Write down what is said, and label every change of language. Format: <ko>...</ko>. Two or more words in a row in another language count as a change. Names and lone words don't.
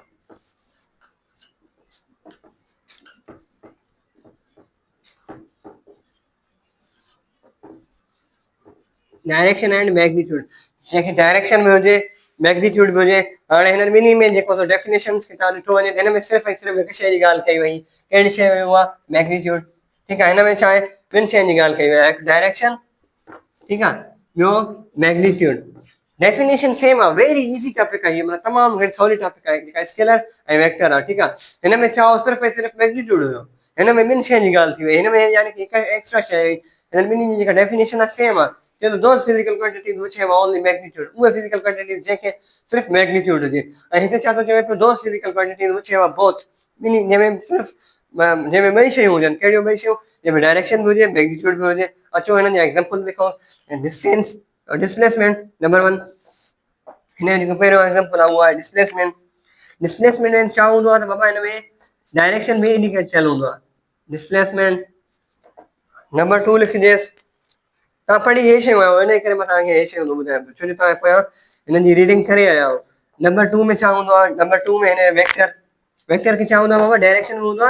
<en>direction and magnitude</en> <sd>जैसे डायरेक्शन में हुजे मैग्नीट्यूड में हुजे हाणे हिननि ॿिन्ही में जेको तो डेफिनेशंस खे तव्हां ॾिठो वञे हिन में सिर्फ़ु ऐं सिर्फ़ु हिकु शइ जी ॻाल्हि कई वई कहिड़ी शइ हुई उहा मैग्नीट्यूड ठीकु आहे हिन में छा आहे ॿिनि शयुनि जी ॻाल्हि कई वई आहे हिकु डायरेक्शन ठीकु आहे ॿियो मैग्नीट्यूड डेफिनेशन सेम आहे</sd> <en>very easy topic</en> <sd>आहे मतलब तमामु घणी सवली टॉपिक आहे जेका स्केलर ऐं वेक्टर आहे ठीकु आहे हिन में छा सिर्फ़ु ऐं सिर्फ़ु मैग्नीट्यूड हुयो हिन में ॿिनि शयुनि जी ॻाल्हि थी वई हिन में यानी कि हिकु एक्स्ट्रा शइ हुई हिननि ॿिन्हिनि जी जेका डेफिनेशन आहे सेम आहे चलो</sd> <en>those physical quantities which have only magnitude</en> <sd>उहे</sd> <en>physical quantities</en> <sd>जेके सिर्फ़ु मैग्नीट्यूड हुजे ऐं हिते छा थो चवे पियो</sd> <en>those physical quantities which have both</en> <sd>ॿिन्ही जंहिंमें सिर्फ़ु जंहिंमें ॿई शयूं हुजनि कहिड़ियूं ॿई शयूं जंहिंमें डायरेक्शन बि हुजे मैग्नीट्यूड बि हुजे अचो हिननि जा एग्ज़ाम्पल लिखूं</sd> <en>distance displacement</en> <sd>नंबर 1 हिन जो जेको पहिरियों एग्ज़ाम्पल आहे उहो आहे डिस्प्लेसमेंट डिस्प्लेसमेंट में छा हूंदो आहे त बाबा हिन में डायरेक्शन बि इंडिकेट थियल हूंदो आहे डिस्प्लेसमेंट नंबर 2 लिखिजेसि तव्हां पढ़ी हे शयूं आहियो हिन करे मां तव्हांखे हे शयूं थो ॿुधायां पियो छो जो तव्हां पोयां हिननि जी रीडिंग करे आया आहियो नंबर 2 में छा हूंदो आहे नंबर 2 में हिन वेक्टर वेक्टर खे छा हूंदो आहे बाबा डायरेक्शन बि हूंदो आहे</sd>